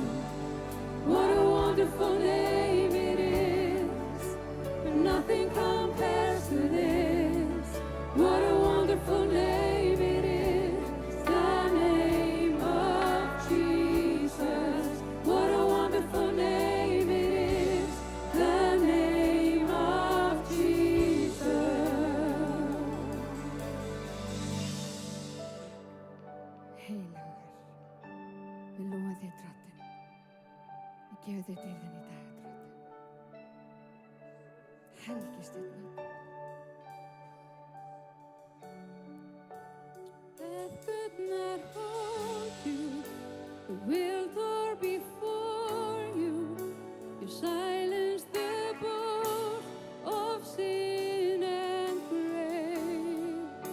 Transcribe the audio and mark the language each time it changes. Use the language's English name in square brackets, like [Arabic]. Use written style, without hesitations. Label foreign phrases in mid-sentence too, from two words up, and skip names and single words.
[English] What a wonderful name it is, nothing compares to this. What a wonderful name it is, the name of Jesus. What a wonderful name it is, the name of Jesus. [Icelandic] Heilagur, við lofum þig, Drottinn. Við gefum þig dýrðin í dag, Drottinn. Helgist þitt nafn. [English] Death could not hold you, the will tore before you. You silenced the boast of sin and grave.